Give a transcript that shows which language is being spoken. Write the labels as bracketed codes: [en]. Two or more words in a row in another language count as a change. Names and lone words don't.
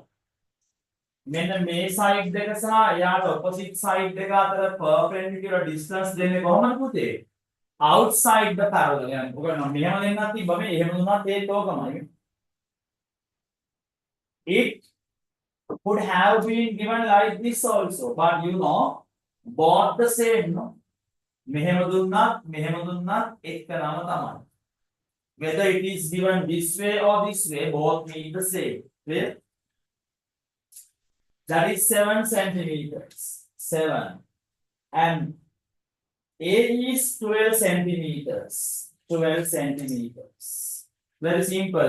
[si] මෙන්න මේ side දෙක සහ එයාට [en] opposite side [si] දෙක අතර [en] perpendicular distance [si] දෙන්නේ කොහොමද පුතේ? [en] Outside the parallelogram. [si] ඔක නම් මෙහෙම දෙන්නත් තිබ්බ මේ එහෙම දුන්නත් ඒත් ඕකමයි. [en] It could have been given like this also, but you know both the same, no? [si] මෙහෙම දුන්නත් එකනම තමයි. [en] Whether it is given this way or this way, both mean the same. Clear? That is 7 centimeters. 7. And A is 12 centimeters. 12 centimeters. Very simple.